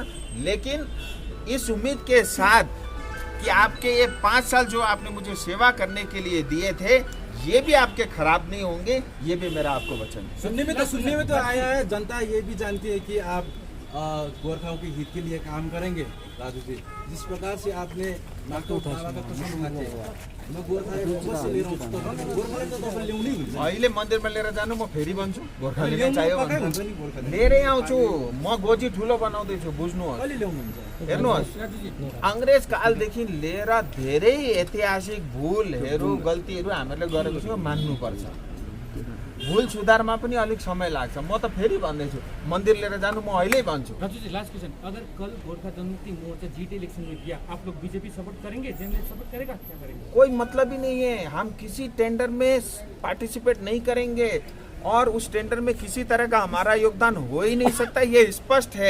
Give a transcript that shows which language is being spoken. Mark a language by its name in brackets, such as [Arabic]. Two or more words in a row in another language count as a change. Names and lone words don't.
[Hindi] लेकिन इस उम्मीद के साथ कि आपके ये 5 साल जो आपने मुझे सेवा करने के लिए दिए थे, ये भी आपके खराब नहीं होंगे, ये भी मेरा आपको वचन है। सुनने में तो आया है, जनता ये भी जानती है कि आप गोरखाओं के हित के लिए काम करेंगे। राजू जी, जिस प्रकार से आपने नागपुर थाना का प्रश्न उठाते हैं, मैं गोर्खाल्यान्ड वापस से ले रहा हूँ, तो [Nepali] गोर्खाल्यान्ड त तपाईले ल्याउनै हुन्छ। अहिले मन्दिरमा लिएर जानु, म फेरि भन्छु गोर्खाल्यान्ड चाहियो भने लिएरै आउँछु। म गोजी ठुलो बनाउँदैछु, बुझ्नुहोस्। कहिले ल्याउनुहुन्छ? हेर्नुहोस्, अङ्ग्रेज कालदेखि लिएर धेरै ऐतिहासिक भुलहरू गल्तीहरू हामीले गरेको छौँ, मान्नुपर्छ। भुल सुधारमा पनि अलिक समय लाग्छ। म त फेरि भन्दैछु, मन्दिर लिएर जानु म अहिले भन्छु। [Hindi] राजू जी, [English] last question, [Hindi] अगर कल गोरखा जनमुक्ति मोर्चा जीटी इलेक्शन में गया, आप लोग बीजेपी सपोर्ट करेंगे? जनता सपोर्ट करेगा? क्या करेंगे? कोई मतलब ही नहीं है। हम किसी टेंडर में पार्टिसिपेट नहीं करेंगे और उस टेंडर में किसी तरह का हमारा योगदान हो ही नहीं सकता, ये स्पष्ट है।